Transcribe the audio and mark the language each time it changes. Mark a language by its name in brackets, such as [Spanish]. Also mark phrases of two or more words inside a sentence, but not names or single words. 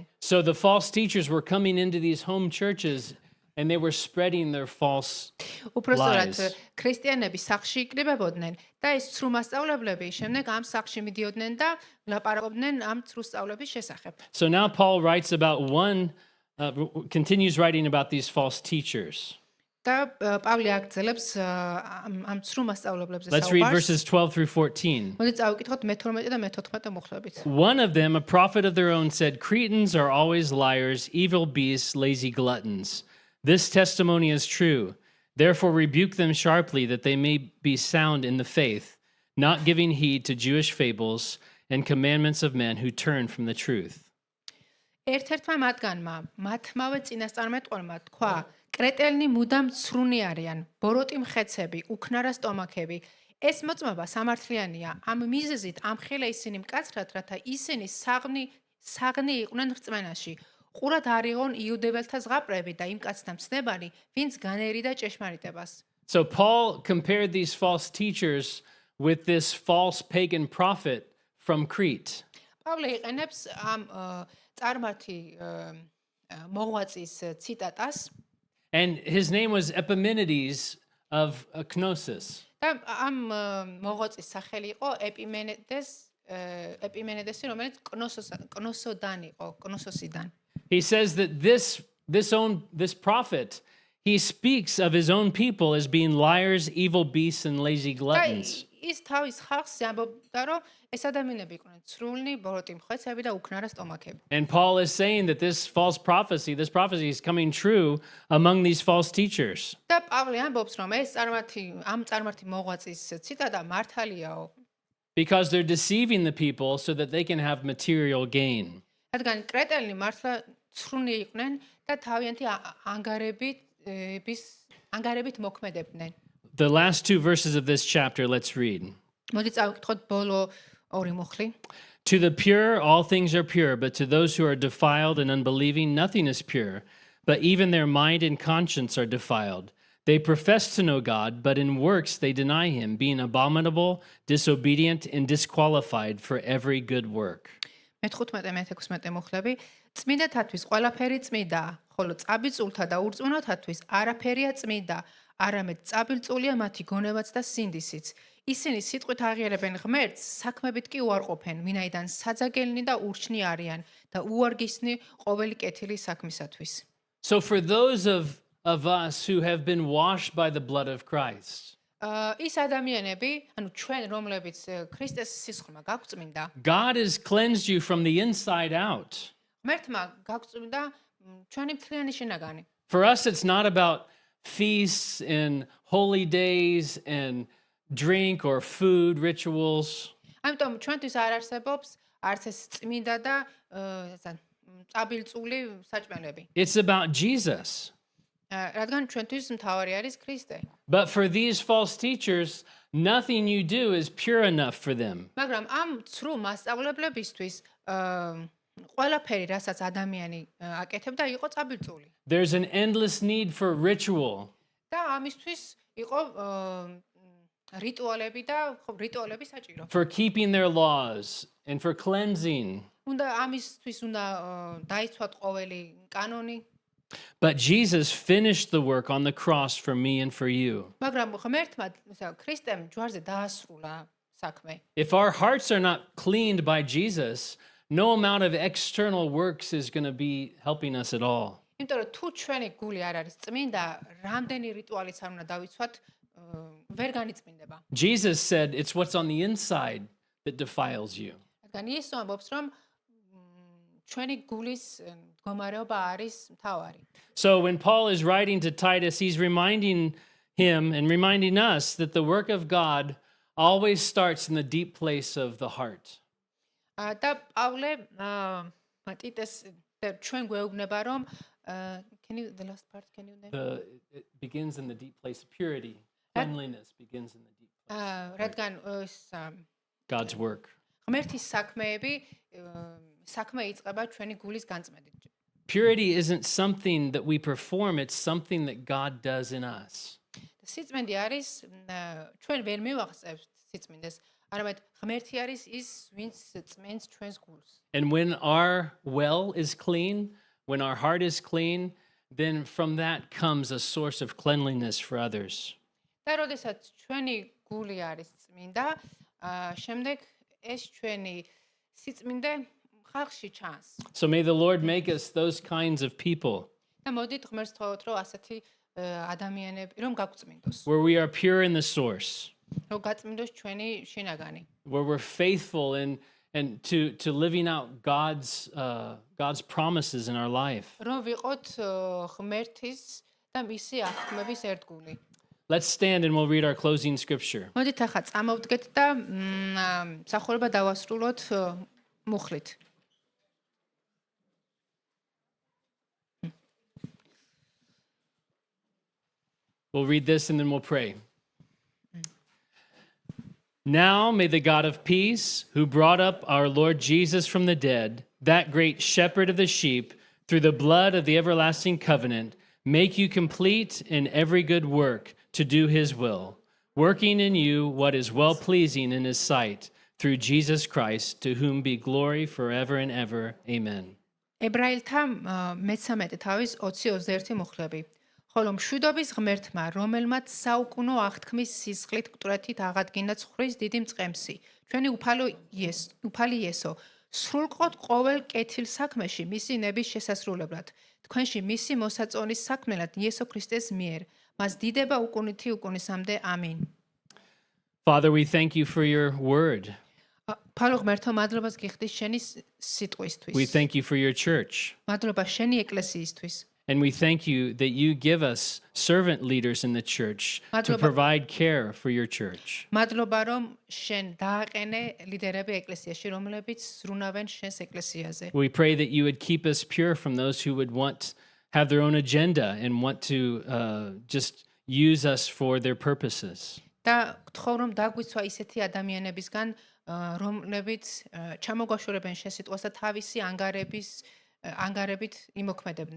[English] So the false teachers were coming into these home churches and they were spreading their false უпростоრად lies. [Georgian] ქრისტიანები სახლში იკრიბებოდნენ და ეს ცრუ მასწავლებლები შემდეგ ამ სახლში მიდიოდნენ და ლაპარაკობდნენ ამ ცრუ სწავლების შესახებ. [English] So now Paul writes about continues writing about these false teachers. [Georgian] და პავლე აგრძელებს ამ ცრუ მასწავლებლებზე [English] Let's read [Georgian] საუბარს. [English] verses 12 through 14. [Georgian] მოდით წავიკითხოთ მე-12 და მე-14 მუხლებით. [English] One of them, a prophet of their own, said, Cretans are always liars, evil beasts, lazy gluttons. This testimony is true. Therefore rebuke them sharply that they may be sound in the faith, not giving heed to Jewish fables and commandments of men who turn from the truth. [Georgian] ერთ-ერთმა მათგანმა, მათმავე წინასწარმეტყველმა თქვა, კრეტელნი მუდამ ცრუნი არიან, ბოროტი მხეცები, უქნარა სტომაქები. ეს მოწმობა სამართლიანია. ამ მიზეზით ამხელა ისინი მკაცრად, რათა ისინი საღნი იყვნენ რწმენაში. ყურად არიღონ იუდეველთა ზღაპრები და იმ კაცთა მცნებანი, ვინც განერიდა ჭეშმარიტებას. [English] So Paul compared these false teachers with this false pagan prophet from Crete. [Georgian] პავლე იყენებს ამ წარმართი მოღვაწის ციტატას. [English] And his name was Epimenides of Knossos. [Georgian] და ამ მოღვაწის სახელი იყო ეპიმენედესი, რომელიც კნოსოდან იყო, კნოსოსიდან. [English] He says that this prophet, he speaks of his own people as being liars, evil beasts, and lazy gluttons. [Georgian] ის თავის ხალხს ამბობდა, რომ ეს ადამიანები იყვნენ ცრული, ბოროტი მხეცები და უქნარა სტომაქები. [English] And Paul is saying that this prophecy is coming true among these false teachers. [Georgian] და პავლე ამბობს, რომ ეს ამ წარმართი მოღვაწის ციტატა მართალიაო. [English] Because they're deceiving the people so that they can have material gain. [Georgian] რადგან კრეტელნი მართლა ცრული იყვნენ და თავიანთი ანგარებით მოქმედებდნენ. [English] The last two verses of this chapter, let's read. [Georgian] მოდი წავიკითხოთ ბოლო ორი მუხლი. [English] To the pure, all things are pure, but to those who are defiled and unbelieving, nothing is pure. But even their mind and conscience are defiled. They profess to know God, but in works they deny him, being abominable, disobedient, and disqualified for every good work. [Georgian] მე-15 მუხლები. წმინდათათვის ყველაფერი წმინდაა, ხოლო წაბილწულთა და ურწმუნოთათვის არაფერია წმინდა, არამედ წაბილწულია მათი გონებაც და სინდისიც. ისინი სიტყვით აღიარებენ ღმერთს, საქმებით კი უარყოფენ, ვინაიდან საძაგელნი და ურჩნი არიან და უარგისნი ყოველი კეთილი საქმისათვის. [English] So for those of us who have been washed by the blood of Christ, [Georgian] ის ადამიანები, ანუ ჩვენ რომლებიც ქრისტეს სისხლმა გაგვწმინდა, [English] God has cleansed you from the inside out. [Georgian] ღმერთმა გაგვწმინდა ჩვენი მთლიანი შინაგანი. [English] For us, it's not about feasts and holy days and drink or food rituals. [Georgian] ამიტომ ჩვენთვის არ არსებობს არც ეს წმინდა და წაბილწული საჭმელები. [English] It's about Jesus. [Georgian] რადგან ჩვენთვის მთავარი არის ქრისტე. [English] But for these false teachers, nothing you do is pure enough for them. [Georgian] მაგრამ ამ ცრუ მასწავლებლებისთვის ყველაფერი, რასაც ადამიანი აკეთებდა, იყო წაბილწული. [English] There's an endless need for ritual. [Georgian] და ამისთვის იყო რიტუალები და რიტუალები საჭირო. [English] For keeping their laws and for cleansing. [Georgian] ამისთვის უნდა დაიცვათ ყოველი კანონი. [English] But Jesus finished the work on the cross for me and for you. [Georgian] მაგრამ ღმერთმა ქრისტემ ჯვარზე დაასრულა საქმე. [English] If our hearts are not cleaned by Jesus, no amount of external works is going to be helping us at all. [Georgian] იმიტომ რომ თუ ჩვენი გული არ არის წმინდა, რამდენი რიტუალიც არ უნდა დავიცვათ, ვერ განიწმინდება. [English] Jesus said it's what's on the inside that defiles you. [Georgian] რადგან იესო ამბობს, რომ ჩვენი გულის მდგომარეობა არის მთავარი. [English] So when Paul is writing to Titus, he's reminding him and reminding us that the work of God always starts in the deep place of the heart. [Georgian] და პავლე ტიტეს ჩვენ გვეუბნება, რომ [English] the last part can you name? It begins in the deep place of purity. Cleanliness begins in the deep place. [Georgian] რადგან [English] God's work. [Georgian] ღმერთის საქმე იწყება ჩვენი გულის განწმენდით. [English] Purity isn't something that we perform, it's something that God does in us. [Georgian] სიწმინდე არის ჩვენ ვერ მივახსენებთ სიწმინდეს, არამედ ღმერთი არის ის, ვინც წმენს ჩვენს გულს. [English] And when our well is clean, when our heart is clean, then from that comes a source of cleanliness for others. [Georgian] და როდესაც ჩვენი გული არის წმინდა, შემდეგ ეს ჩვენი სიწმინდე ხალხში ჩანს. [English] So may the Lord make us those kinds of people [Georgian] და მოდით ღმერთს ვთხოვოთ, რომ ასეთი ადამიანები რომ გაგვწმინდოს, [English] where we are pure in the source, [Georgian] რომ გაწმინდოს ჩვენი შინაგანი, [English] where we're faithful and to living out God's promises in our life. [Georgian] რომ ვიყოთ ღმერთის და მისი აღქმების ერთგული. [English] Let's stand and we'll read our closing scripture. [Georgian] მოდით ახლა წამოვდგეთ და მსახურება დავასრულოთ მუხლით. [English] We'll read this and then we'll pray. Now may the God of peace, who brought up our Lord Jesus from the dead, that great shepherd of the sheep, through the blood of the everlasting covenant, make you complete in every good work to do his will, working in you what is well-pleasing in his sight, through Jesus Christ, to whom be glory forever and ever. Amen. [Georgian] ებრაელთა მე-13 თავის 20-21 მუხლები. ხოლო მშვიდობის ღმერთმა, რომელმაც საუკუნო აღთქმის სისხლით მკვდრეთით აღადგინა ცხვრის დიდი მწყემსი, ჩვენი უფალი იესო, სრულყოთ ყოველ კეთილ საქმეში მისი ნების შესასრულებლად, თქვენში მისი მოსაწონის საქმნელად იესო ქრისტეს მიერ, მას დიდება უკუნითი უკუნისამდე. ამინ. [English] Father, we thank you for your word. [Georgian] ფარო ღმერთო, მადლობას გიხდის შენი სიტყვისთვის. [English] We thank you for your church. [Georgian] მადლობა შენი ეკლესიისთვის. [English] And we thank you that you give us servant leaders in the church to provide care for your church. [Georgian] მადლობა რომ შენ დააყენე ლიდერები ეკლესიაში, რომლებიც ზრუნავენ შენს ეკლესიაზე. [English] We pray that you would keep us pure from those who would have their own agenda and want to just use us for their purposes. [Georgian] და გთხოვ რომ დაგვიცვა ისეთი ადამიანებისგან, რომლებიც ჩამოგვაშორებენ შენ სიტყვას და თავისი ანგარებით იმოქმედებდნენ.